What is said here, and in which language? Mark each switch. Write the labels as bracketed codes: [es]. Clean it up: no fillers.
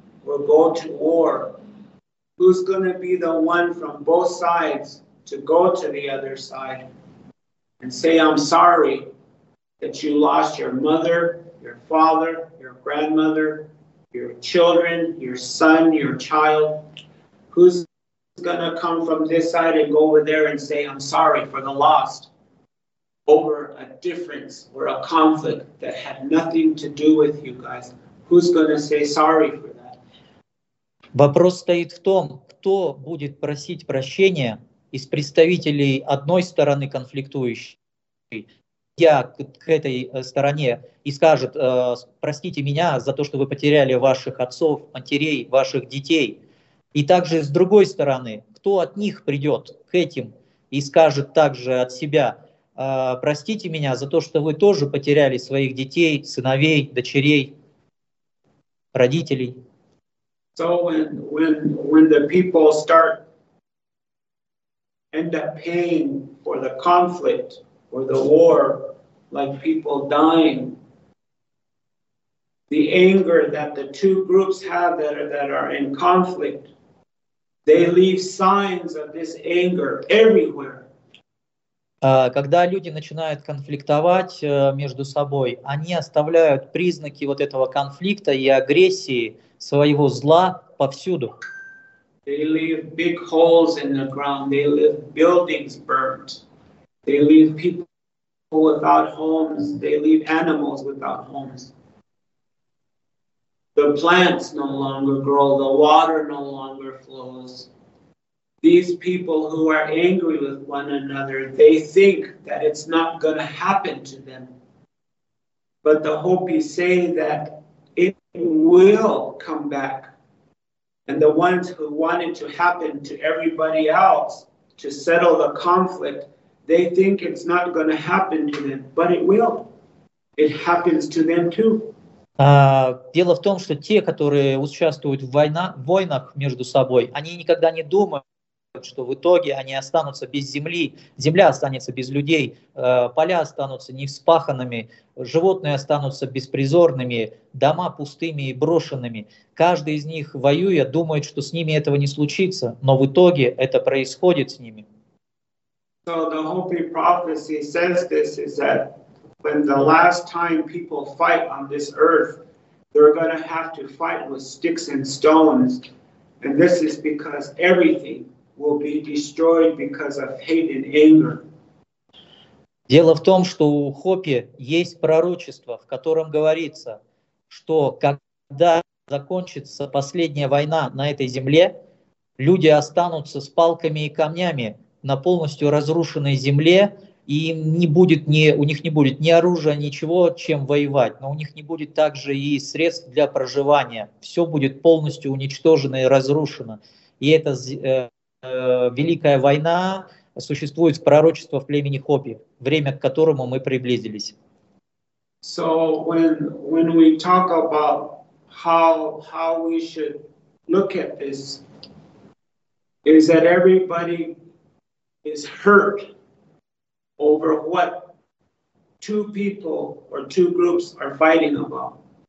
[en] will go to war, who's going to be the one from both sides to go to the other side and say, I'm sorry that you lost your mother, your father, your grandmother, your children, your son, your child? Who's going to come from this side and go over there and say, I'm sorry for the lost, over a difference or a conflict that had nothing to do with you guys? Who's going to say sorry for that? [ru] Вопрос стоит в том, кто будет просить прощения из представителей одной стороны конфликтующей, я к этой стороне, и скажет, простите меня за то, что вы потеряли ваших отцов, матерей, ваших детей. И также с другой стороны, кто от них придет к этим и скажет также от себя, простите меня за то, что вы тоже потеряли своих детей, сыновей, дочерей, родителей. [en] So when the people start end up paying for the conflict or the war, like people dying, the anger that the two groups have that are in conflict, they leave signs of this anger everywhere. [ru] Когда люди начинают конфликтовать между собой, они оставляют признаки вот этого конфликта и агрессии, своего зла повсюду. [en] They leave big holes in the ground. They leave buildings burnt. They leave people without homes. They leave animals without homes. The plants no longer grow. The water no longer flows. These people who are angry with one another, they think that it's not going to happen to them. But the Hopi say that it will come back. And the ones who want it to happen to everybody else, to settle the conflict, they think it's not going to happen to them. But it will. It happens to them too. [ru] Дело в том, что те, которые участвуют в войнах между собой, они никогда не думают, что в итоге они останутся без земли, земля останется без людей, поля останутся невспаханными, животные останутся беспризорными, дома пустыми и брошенными. Каждый из них, воюя, думает, что с ними этого не случится, но в итоге это происходит с ними. [en] So the Hopi prophecy says this, is that when the last time people fight on this earth, they're going to have to fight with sticks and stones. And this is because everything will be destroyed because of hate and anger. [ru] Дело в том, что у Хопи есть пророчество, в котором говорится, что когда закончится последняя война на этой земле, люди останутся с палками и камнями на полностью разрушенной земле, и им не будет у них не будет ни оружия, ничего, чем воевать, но у них не будет также и средств для проживания. Все будет полностью уничтожено и разрушено. И это Великая война существует в пророчестве в племени Хопи, время к которому мы приблизились. [en] So when we talk about how we should look at this, is that everybody is hurt over what two people or two groups are fighting about.